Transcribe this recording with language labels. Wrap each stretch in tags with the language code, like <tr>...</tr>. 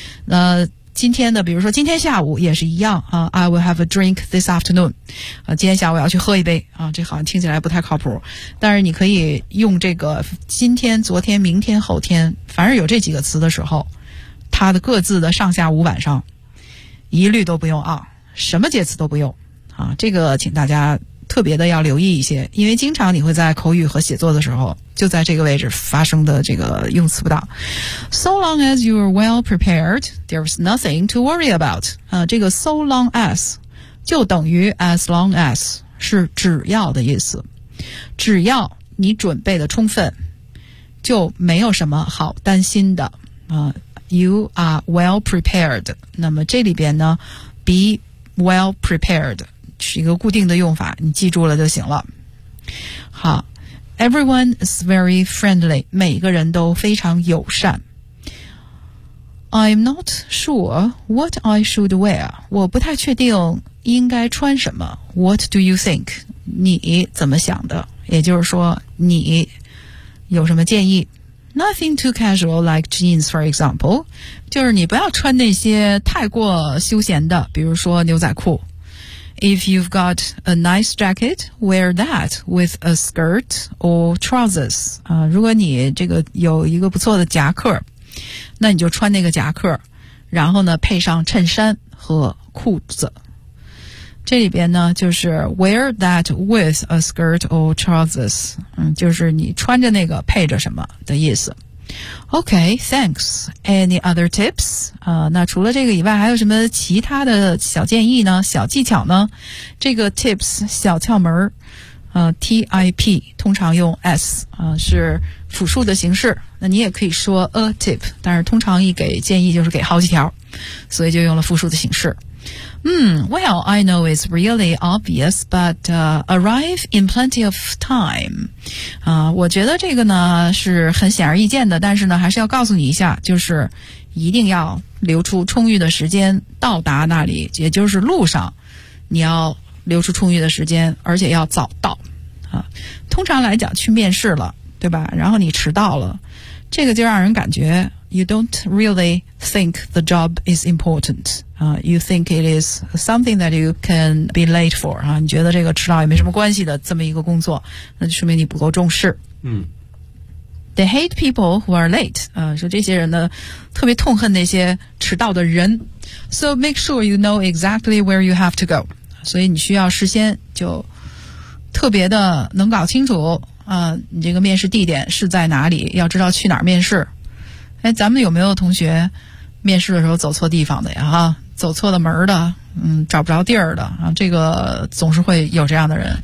<zh>那今天的，比如说今天下午也是一样啊 ，</zh> <en>I will have a drink this afternoon，</en> <zh>啊，今天下午要去喝一杯啊，这好像听起来不太靠谱，但是你可以用这个今天、昨天、明天、后天，凡是有这几个词的时候，它的各自的上下午晚上，一律都不用啊，什么介词都不用啊，这个请大家特别的要留意一些，因为经常你会在口语和写作的时候就在这个位置发生的这个用词不当。</zh> <en>So long as you are well prepared, there's nothing to worry about.</en> <zh>这个</zh> <en>so long as</en> <zh>就等于</zh> <en>as long as，</en> <zh>是只要的意思。只要你准备的充分，就没有什么好担心的。</zh> <en>You are well prepared.</en> <zh>那么这里边呢，</zh> <en>be well prepared</en> <zh>是一个固定的用法，你记住了就行了。好，</zh> <en>everyone is very friendly，</en> <zh>每个人都非常友善。</zh> <en>I'm not sure what I should wear，</en> <zh>我不太确定应该穿什么。</zh> <en>What do you think？</en> <zh>你怎么想的？也就是说你有什么建议？</zh> <en>Nothing too casual like jeans for example，</en> <zh>就是你不要穿那些太过休闲的，比如说牛仔裤。</zh> <en>If you've got a nice jacket, wear that with a skirt or trousers.</en> <zh>如果你这个有一个不错的夹克，那你就穿那个夹克，然后呢配上衬衫和裤子。这里边呢就是</zh> <en>wear that with a skirt or trousers，</en> <zh>就是你穿着那个配着什么的意思。</zh> <en>Okay, thanks. Any other tips?</en> <zh>那除了这个以外，还有什么其他的小建议呢？小技巧呢？这个 tips 小窍门，tip 通常用 s， 是复数的形式。那你也可以说 a tip， 但是通常一给建议就是给好几条，所以就用了复数的形式。</zh> <en>Well, I know it's really obvious, but arrive in plenty of time.</en> <zh>我觉得这个呢是很显而易见的，但是呢还是要告诉你一下，就是一定要留出充裕的时间到达那里，也就是路上你要留出充裕的时间，而且要早到。通常来讲去面试了，对吧？然后你迟到了，这个就让人感觉</zh> <en>you don't really think the job is important. You think it is something that you can be late for.</en> <zh>你觉得这个迟到也没什么关系的这么一个工作，那就说明你不够重视。嗯。</zh> <en>They hate people who are late.</en> <zh>说这些人呢特别痛恨那些迟到的人。</zh> <en>So make sure you know exactly where you have to go.</en> <zh>所以你需要事先就特别的能搞清楚你这个面试地点是在哪里，要知道去哪儿面试。哎，咱们有没有同学面试的时候走错地方的呀，哈，走错了门的，找不着地儿的啊，这个总是会有这样的人。</zh>